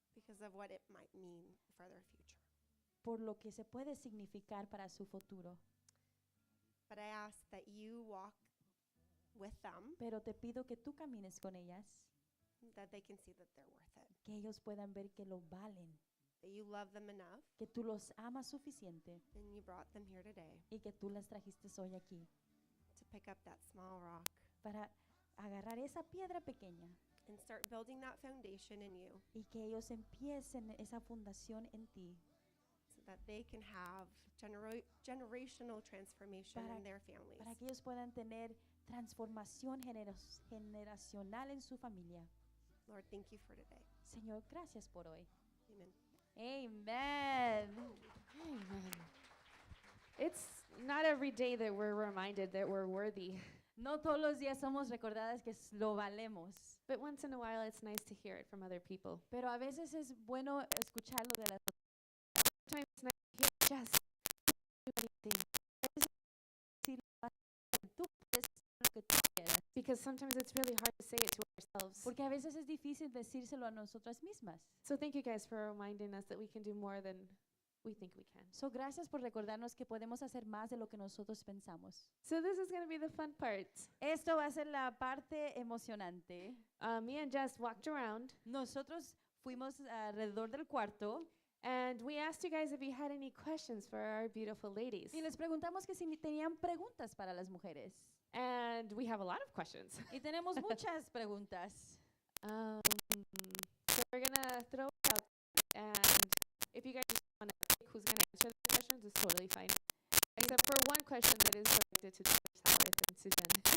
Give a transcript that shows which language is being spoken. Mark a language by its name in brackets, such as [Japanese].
[English] Because of what it might mean for their future. [Spanish] por lo que se puede significar para su futuro. [English] But I ask that you walk with them, [Spanish] Pero te pido que tú camines con ellas, [English] that they can see that they're worth it, [Spanish] que ellos puedan ver que lo valen, [English] that you love them enough, [Spanish] que tú los amas suficiente [English] and you brought them here today [Spanish] y que tú las trajiste hoy aquí [English] to pick up that small rock [Spanish] para agarrar esa piedra pequeña [English] and start building that foundation in you [Spanish] y que ellos empiecen esa fundación en ti [English] so that they can have generational transformation [Spanish] Para- [English] in their families. [Spanish] para que ellos puedan tener transformación generacional en su familia. [English] Lord, thank you for today. [Spanish] Señor, gracias por hoy. [English] Amen. [Spanish] Amen. [English] Amen. It's not every day that we're reminded that we're worthy, [Spanish] No todos los días somos recordadas que lo valemos, [English] but once in a while it's nice to hear it from other people. [Spanish] pero a veces es bueno escucharlo de las [English] Sometimes it's nice to hear just do anything, [Spanish] tú puedes hacer lo que tú quieras, [English] because sometimes it's really hard to say it to ourselves. [Spanish] porque a veces es difícil decírselo a nosotras mismas. [English] So thank you guys for reminding us that we can do more than we think we can. [Spanish] So, gracias por recordarnos que podemos hacer más de lo que nosotros pensamos. [English] So this is going to be the fun part. [Spanish] Esto va a ser la parte emocionante. [English] Me and Jess walked around [Spanish] Nosotros fuimos alrededor del cuarto [English] and we asked you guys if you had any questions for our beautiful ladies. [Spanish] y les preguntamos que si tenían preguntas para las mujeres. [English] And we have a lot of questions. [Spanish] Y tenemos muchas preguntas. [English] So we're going to throw it out, and if you guys want to pick who's going to answer the questions, it's totally fine. Except for one question that is directed to Dr. Sabbath and to Jenn.